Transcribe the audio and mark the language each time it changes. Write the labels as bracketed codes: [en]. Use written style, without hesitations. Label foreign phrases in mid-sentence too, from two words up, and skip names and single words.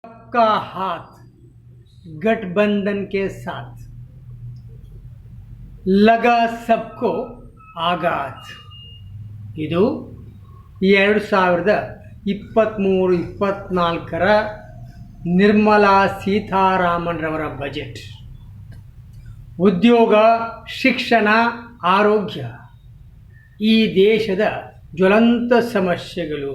[hi] सबका हाथ गठबंधन के साथ लगा सबको आघात. [kn] ಇದು 2023-24ರ ನಿರ್ಮಲಾ ಸೀತಾರಾಮನ್ ರವರ ಬಜೆಟ್. ಉದ್ಯೋಗ, ಶಿಕ್ಷಣ, ಆರೋಗ್ಯ ಈ ದೇಶದ ಜ್ವಲಂತ ಸಮಸ್ಯೆಗಳು.